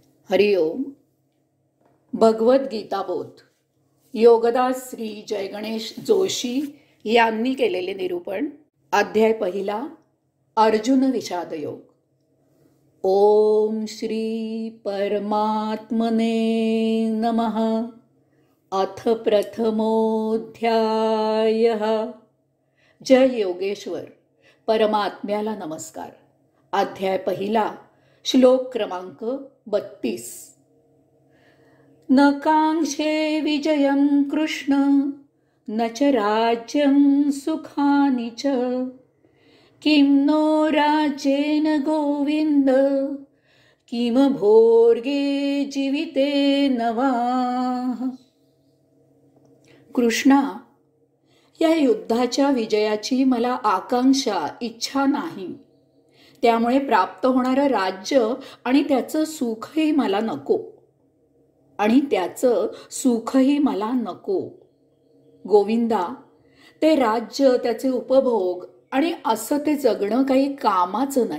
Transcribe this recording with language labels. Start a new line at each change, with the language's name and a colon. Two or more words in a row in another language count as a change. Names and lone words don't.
Marathi: हरिओम. भगवत गीता बोध योगदास श्री जयगणेश जोशी यांनी केलेले निरूपण. अध्याय पहिला. अर्जुन विषाद योग.
Sanskrit: ओम श्री परमात्मने नमः. अथ प्रथमोऽध्यायः.
Marathi: जय योगेश्वर. परमात्म्याला नमस्कार. अध्याय पहिला. श्लोक क्रमांक 32.
Sanskrit: न कांक्षे विजयं कृष्ण न च राज्यं सुखानि च किं नो राज्येन गोविंद किम भोर्गे जीवितेन वा.
Marathi: कृष्णा, या युद्धाच्या विजयाची मला आकांक्षा इच्छा नाही. त्यामुळे प्राप्त होणारं राज्य आणि त्याचं सुखही मला नको. गोविंदा, ते राज्य, त्याचे उपभोग आणि असं ते जगणं काही कामाचं नाही.